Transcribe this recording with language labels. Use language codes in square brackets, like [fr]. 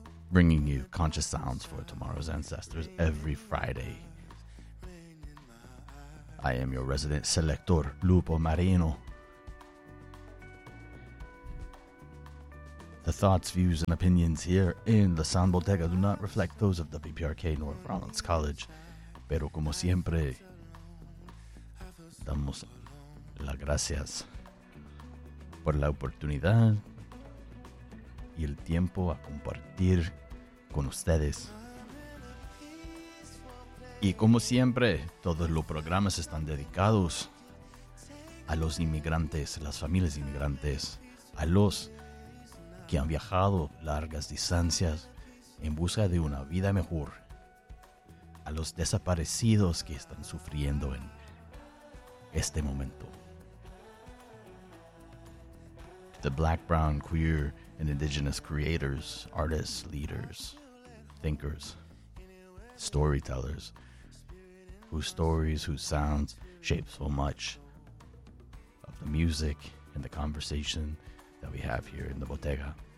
[en] Bringing you conscious sounds for tomorrow's ancestors every Friday. I am your resident selector, Lupo Marino. The thoughts, views, and opinions here in the Sound Bottega do not reflect those of WPRK nor of Rollins College. [es] Pero como siempre, damos las gracias por la oportunidad y el tiempo a compartir con ustedes. Y como siempre, todos los programas están dedicados a los inmigrantes, las familias inmigrantes, a los que han viajado largas distancias en busca de una vida mejor, a los desaparecidos que están sufriendo en este momento. [en] The Black, Brown, Queer, and Indigenous creators, artists, leaders, thinkers, storytellers, whose stories, whose sounds shape so much of the music and the conversation that we have here in the Bottega.